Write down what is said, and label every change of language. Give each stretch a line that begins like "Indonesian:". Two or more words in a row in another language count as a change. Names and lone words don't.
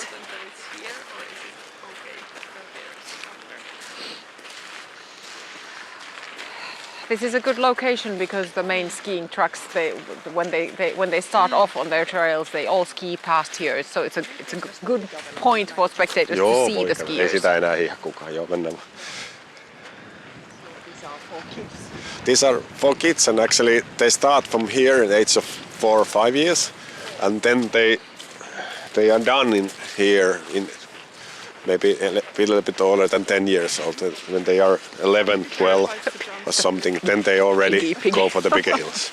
English: important that it's here, or is it okay that there's somewhere? This is a good location because the main skiing tracks, when they start off on their trails, they all ski past here. So it's a good point for spectators to see the
Finnish: Ei
English: skiers.
Finnish: sitä enää hiihdä kukaan. Joo, mennään.
English: These are for kids. These are for kids, and actually they start from here at the age of 4 or 5 years, and then they are done in here in maybe a little bit older than 10 years old. When they are 11, 12 or something, then they already go for the bigger hills.